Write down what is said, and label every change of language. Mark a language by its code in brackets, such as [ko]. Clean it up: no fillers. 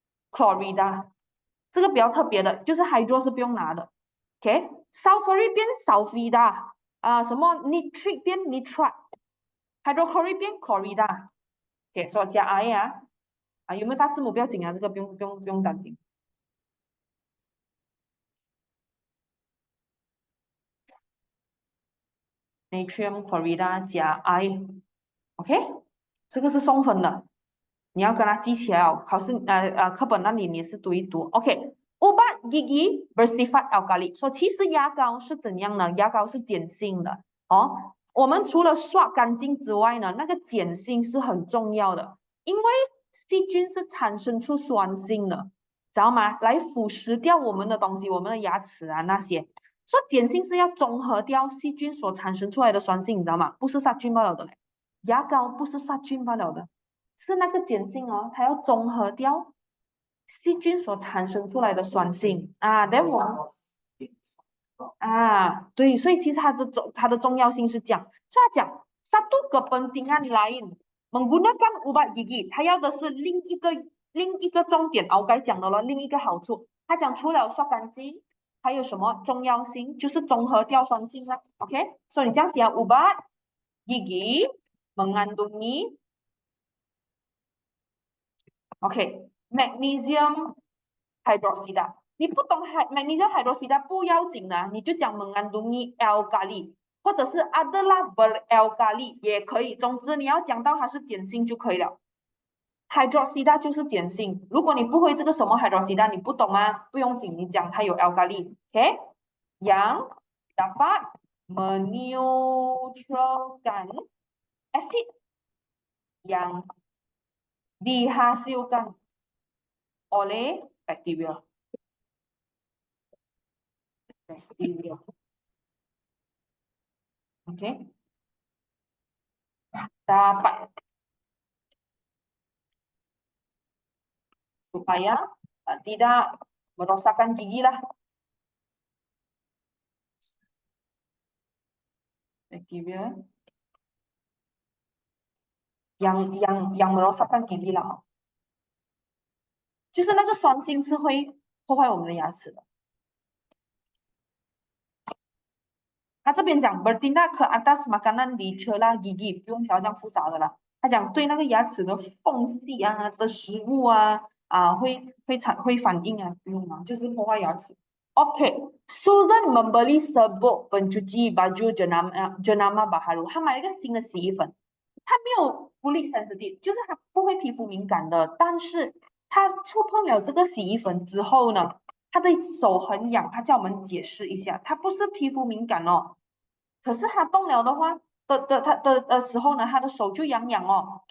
[zh] ？chlorida，这个比较特别的，就是 hydro 是不用拿的，OK，sulfuric 变 sulfida，什么 nitric 变 nitrate，hydrochloric 变 chlorida，OK，所以加 I 有没有大字母不要紧啊，这个不用担心，natrium chlorida 加 I，OK，这个是送分的你要跟他记起来哦，考试课本那里你是读一读。 OK， [ms] ubat gigi bersifat alkali， [zh] 说其实牙膏是怎样呢？牙膏是碱性的哦。我们除了刷干净之外呢，那个碱性是很重要的，因为细菌是产生出酸性的，知道吗？来腐蚀掉我们的东西，我们的牙齿啊那些。说碱性是要中和掉细菌所产生出来的酸性，你知道吗？不是杀菌罢了的嘞，牙膏不是杀菌罢了的。是那个碱性哦，它要中和掉细菌所产生出来的酸性啊。等我啊，对，所以其实它的重要性是讲，所以他讲 [ms] satu kepentingan lain menggunakan ubat gigi， [zh] 他要的是另一个重点啊，我刚才讲的了，另一个好处，他讲除了刷干净，还有什么重要性，就是中和掉酸性了。 OK，所以你这样写 [ms] ubat gigi mengandungi [zh] OK，magnesium hydroxide，你不懂 magnesium hydroxide 不要紧的，你就讲 [ms] mengandungi alkali， [zh] 或者是 [ms] adalah beralkali [zh] 也可以。总之你要讲到它是碱性就可以了。hydroxide 就是碱性，如果你不会这个什么 hydroxide，你不懂吗？不用紧，你讲它有 [ms] alkali，OK，yang dapat meneutralkan acid yang dihasilkan oleh bakteria. Bakteria. Oke. Dapat supaya tidak merosakkan gigi lah. Bakteria yang merosakkan gigi lah. [zh] 就是那个酸性是会破坏我们的牙齿的。他这边讲 [ms] bertindak ke atas makanan di celah gigi， [zh] 不用调这样复杂的啦。他讲对那个牙齿的缝隙啊的食物啊会反应啊，不用嘛，就是破坏牙齿。 OK， [ms] Susan membeli sebuah pencuci baju jenama baharu， [zh] 他买了一个新的洗衣粉，它没有fully sensitive， 就是它不会皮肤敏感的，但是他触碰了这个洗衣粉之后呢，他的手很痒，他叫我们解释一下，他不是皮肤敏感哦，可是他动了的话他的时候呢，他的手就痒痒哦。